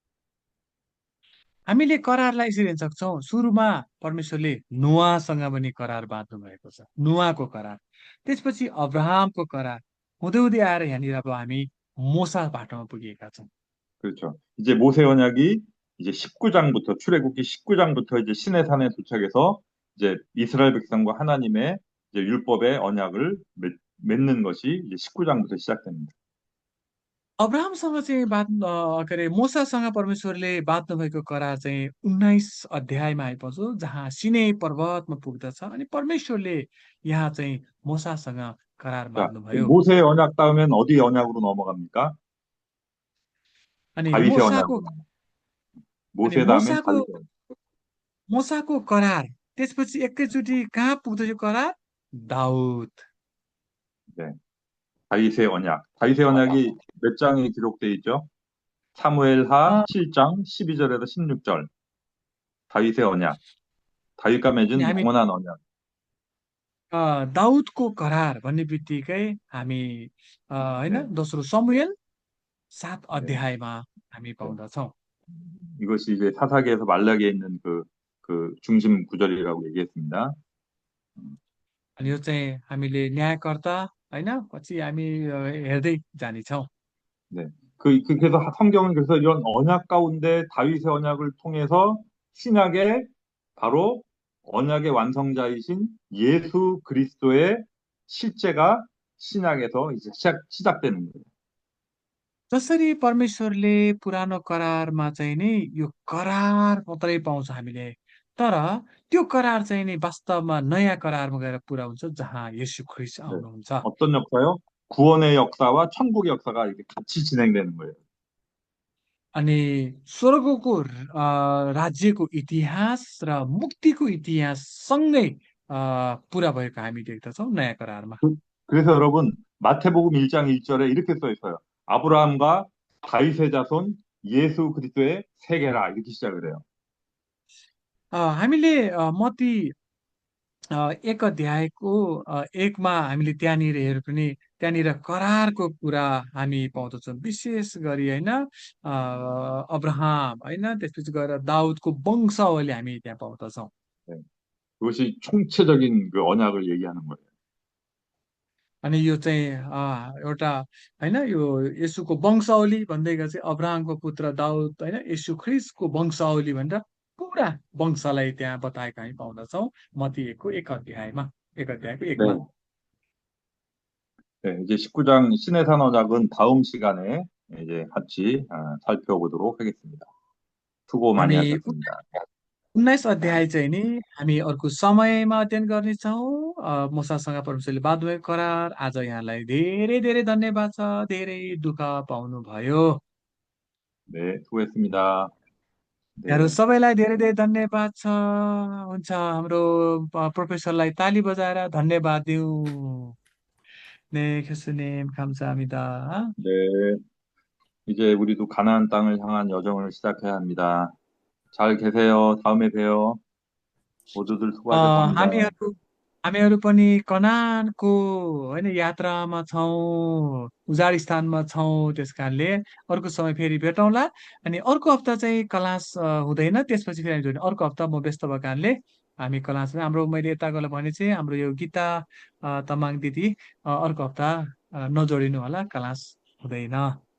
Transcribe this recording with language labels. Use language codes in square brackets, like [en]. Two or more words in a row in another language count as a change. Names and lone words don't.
[ne] हामीले करारलाई यसरी हेर्न सक्छौँ। सुरुमा परमेश्वरले नुवासँग पनि करार बाँध्नु भएको छ, नुवाको करार। त्यसपछि अब्राहमको करार हुँदै हुँदै आएर यहाँनिर अब हामी मोसा बाटोमा पुगेका छौँ। [ko] 그렇죠. 이제 모세 언약이 이제 19장부터 출애굽기 19장부터 이제 시내산에 도착해서 이제 이스라엘 백성과 하나님의 이제 율법의 언약을 맺는 것이 이제 19장부터 시작됩니다. [ne] अब्राहमसँग चाहिँ के अरे मोसासँग परमेश्वरले बाँध्नु भएको करार चाहिँ 19 अध्यायमा आइपर्छ जहाँ सिनै पर्वतमा पुग्दछ अनि परमेश्वरले यहाँ चाहिँ मोसासँग करार [ko] 자, [ne] बाँध्नुभयो [ko] 모세의 언약 다음엔 어디 언약으로 넘어갑니까? [ne] अनि [ko] 다윗의 [ne] मोसाको [ko] 언약으로. [ne] अनि [ko] 모세 다음엔 [ne] मोसाको [ko] 다윗의 언약. [ne] मोसाको करार त्यसपछि एकैचोटि कहाँ पुग्दछ यो करार दाउद [ko] 네, 다윗의 언약. 다윗의 언약이 몇 장이 기록되어 있죠? 사무엘하 अ, 7장 12절에서 16절. 다윗의 언약. 다윗과 [ne] अनि [ko] 맺은 [ne] हामी [ko] 영원한 언약. [ne] दाउदको करार भन्ने बित्तिकै हामी होइन [ko] 네, [ne] दोस्रो समुएल 7 [ko] 네, [ne] अध्यायमा हामी [ko] 네. [ne] पाउँदछौँ [ko] 이것이 이제 사사기에서 말라기에 있는 그 중심 구절이라고 얘기했습니다. [ne] अनि यो चाहिँ हामीले न्यायकर्ता होइन पछि हामी हेर्दै जानेछौँ [ko] 네. 그래서 성경은 그래서 이런 언약 가운데 다윗의 언약을 통해서 신약의 바로 언약의 완성자이신 예수 그리스도의 실제가 신약에서 이제 시작되는 거예요. [ne] जसरी परमेश्वरले पुरानो करारमा चाहिँ नि यो करार मात्रै पाउँछ हामीले तर त्यो करार चाहिँ नि वास्तवमा नयाँ करारमा गएर पुरा हुन्छ जहाँ येशू ख्रिस्ट [ko] 네. [ne] आउनुहुन्छ [ko] 어떤 역사요? 구원의 역사와 천국의 역사가 이렇게 같이 진행되는 거예요. [ne] अनि स्वर्गको राज्यको इतिहास र मुक्तिको इतिहास सँगै पुरा भएको हामी देख्दछौँ नयाँ करारमा [ko] 그래서 여러분 마태복음 1장 1절에 이렇게 써 있어요. 아브라함과 다윗의 자손 예수 그리스도의 세계라 이렇게 시작을 해요. [ne] हामीले मत्ती 1 अध्यायको 1मा हामीले त्यहाँनिर हेऱ्यो भने त्यहाँनिर करारको कुरा हामी पाउँदछौँ विशेष गरी होइन अब्राहम होइन त्यसपछि गएर दाउदको वंशावली हामी त्यहाँ पाउँदछौँ [ko] 네. 그것이 총체적인 그 언약을 얘기하는 거예요. [ne] अनि यो चाहिँ एउटा होइन यो येशूको वंशावली भन्दै गए चाहिँ अब्राहमको पुत्र दाउद होइन येशू ख्रिस्टको वंशावली भनेर पुरा वंशलाई त्यहाँ बताएका हामी पाउँदछौँ मत्ती 1 अध्यायको [ko] 네. [ne] 1मा [ko] 네, 이제 19장 신의 산 언약은 다음 시간에 이제 같이 살펴보도록 하겠습니다. 수고 많이 [ne] अनि [ko] 하셨습니다. [ne] 19 अध्याय चाहिँ नि हामी अर्को समयमा अध्ययन गर्नेछौँ मुसासँग परमेश्वरले बाँध्नुभएको करार आज यहाँलाई धेरै धेरै धन्यवाद छ धेरै दुःख पाउनु भयो [ko] 네, 수고했습니다. [ne] यहाँहरू [ko] 네, [ne] सबैलाई धेरै धेरै धन्यवाद छ हुन्छ हाम्रो प्रोफेसरलाई ताली बजाएर धन्यवाद दिउँ [ko] 네 교수님 감사합니다. 네. 이제 우리도 가나안 땅을 향한 여정을 시작해야 합니다. 잘 계세요. 다음에 봬요. 모두들 अ, 수고하셨습니다. [ne] हामीहरू हामीहरू पनि कनानको होइन यात्रामा छौँ उजाड स्थानमा छौँ त्यस कारणले अर्को समय फेरि भेटौँला अनि अर्को हप्ता चाहिँ क्लास हुँदैन त्यसपछि फेरि हामी जोड्ने अर्को हप्ता म व्यस्त भएको कारणले हामी क्लास हाम्रो मैले यता गएर भने चाहिँ हाम्रो यो गीता तामाङ दिदी अर्को हप्ता नजोडिनु होला क्लास हुँदैन